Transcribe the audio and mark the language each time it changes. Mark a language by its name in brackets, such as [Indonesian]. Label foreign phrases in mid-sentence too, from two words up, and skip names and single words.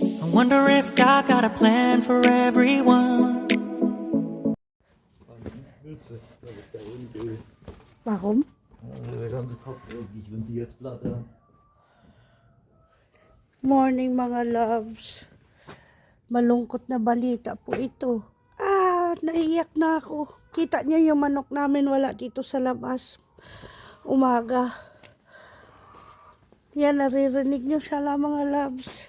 [English] wonder if God got a plan for everyone. [German] Warum? Der ganze Kopf irgendwie vendiert, flattern. [Filipino] Morning mga loves. Malungkot na balita po ito. Naiyak na ako. Kita niyo yung manok namin wala dito sa labas. Umaga. Yan, naririnig niyo siya lang mga loves.